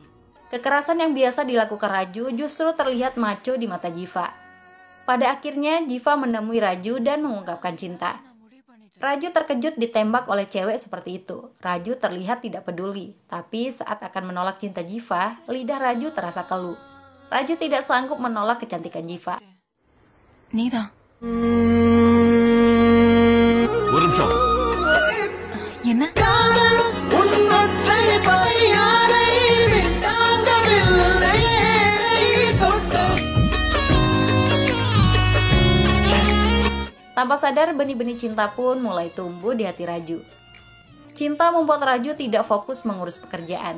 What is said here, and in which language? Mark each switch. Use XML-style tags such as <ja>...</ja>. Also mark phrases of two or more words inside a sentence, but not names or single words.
<id>Kekerasan yang biasa dilakukan Raju justru terlihat maco di mata Jiva. Pada akhirnya Jiva menemui Raju dan mengungkapkan cinta. Raju terkejut ditembak oleh cewek seperti itu. Raju terlihat tidak peduli, tapi saat akan menolak cinta Jiva, lidah Raju terasa keluh. Raju tidak sanggup menolak kecantikan Jiva.</id> <ta>நீதான் ஒரு நிமிஷம். என்ன</ta> <id>Tanpa sadar, benih-benih cinta pun mulai tumbuh di hati Raju. Cinta membuat Raju tidak fokus mengurus pekerjaan.</id>